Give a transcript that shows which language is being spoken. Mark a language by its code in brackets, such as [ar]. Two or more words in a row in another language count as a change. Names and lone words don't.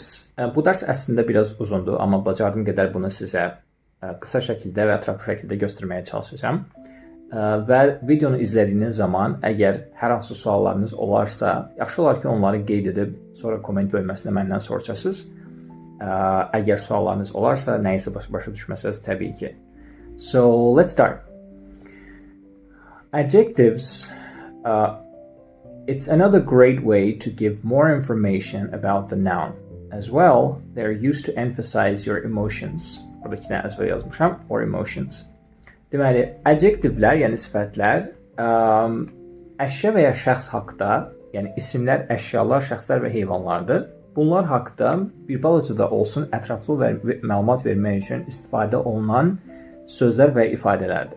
[az] Bu dərs əslində biraz uzundur, amma bacardığım qədər bunu sizə qısa şəkildə və ətraflı şəkildə göstərməyə çalışacağam. Və videonu izlədiyiniz zaman əgər hər hansı suallarınız olarsa, yaxşı olar ki, onları qeyd edib sonra komment bölməsində məndən soruşasınız. Əgər suallarınız olarsa, nəyisə başa düşməsəz təbii ki. [en] So, let's start. Adjectives it's another great way to give more information about the noun. As well, they're used to emphasize your emotions. [az] Buradakı nə əzbər yazmışam, [en] or emotions. [az] Deməli, adjectivlər, yəni sifətlər, əşya və ya şəxs haqda, yəni isimlər, əşyalar, şəxslər və heyvanlardır. Bunlar haqda bir balaca da olsun ətraflı məlumat vermək üçün istifadə olunan sözlər və ifadələrdir.